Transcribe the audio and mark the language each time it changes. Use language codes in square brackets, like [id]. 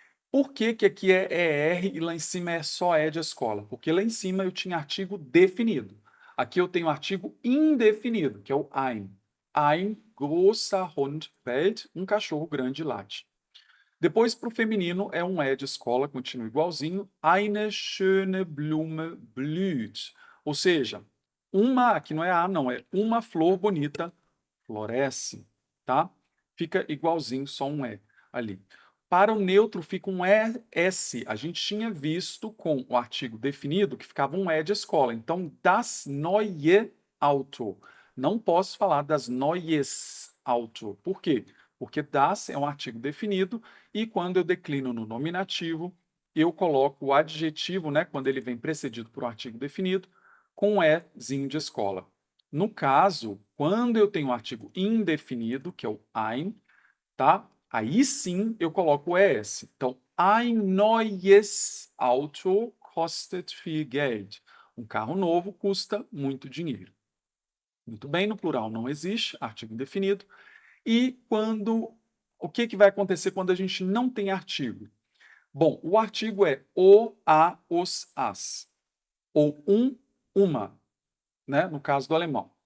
[pt] Por que, que aqui é ER e lá em cima é só E de escola? Porque lá em cima eu tinha artigo definido. Aqui eu tenho artigo indefinido, que é o ein. [de] Ein großer Hund bellt, [pt] um cachorro grande late. Depois, para o feminino, é um E de escola, continua igualzinho. [de] Eine schöne Blume blüht. [pt] Ou seja, uma, aqui não é A, não, é uma flor bonita floresce, tá? Fica igualzinho, só um E ali. Para o neutro fica um ES. A gente tinha visto com o artigo definido que ficava um E de escola. Então, [de] das neue Auto. [pt] Não posso falar [de] das neues Auto. [pt] Por quê? Porque das é um artigo definido e quando eu declino no nominativo, eu coloco o adjetivo, né, quando ele vem precedido por um artigo definido, com um Ezinho de escola. No caso, quando eu tenho um artigo indefinido, que é o ein, tá? Aí sim eu coloco o ES. [de] Então, ein neues Auto kostet viel Geld. [pt] Um carro novo custa muito dinheiro. Muito bem, no plural não existe, artigo indefinido. E quando o que, que vai acontecer quando a gente não tem artigo? Bom, o artigo é o, a, os, as. Ou uma, né? No caso do alemão.